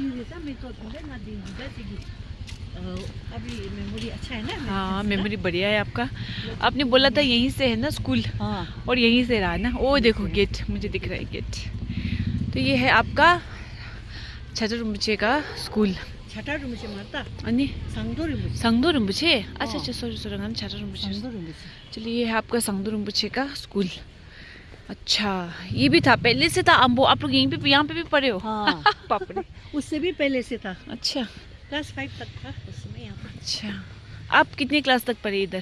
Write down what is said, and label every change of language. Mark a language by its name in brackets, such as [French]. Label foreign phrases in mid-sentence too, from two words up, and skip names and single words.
[Hindi] अभी मेमोरी अच्छा है ना? हाँ, मेमोरी बढ़िया है आपका। आपने बोला था यहीं से है ना स्कूल? हाँ, और यहीं से रहा ना। ओ देखो गेट, मुझे दिख रहा है गेट। तो ये है आपका छाटा रुम्बुचे का स्कूल। छाटा रुम्बुचे मारता अनि संगदो रुम्बुचे। अच्छा, सॉरी, छाटा रुम्बुचे। चलिए, ये है आपका संगदो रुम्बुचे का स्कूल। अच्छा, ये भी था पहले से था। अम्बो, आप लोग यहाँ पे भी पढ़े हो? हाँ। पापड़े, उससे भी पहले से था। अच्छा, क्लास 5 तक था उस समय यहाँ पे। अच्छा। आप कितने क्लास तक पढ़े इधर?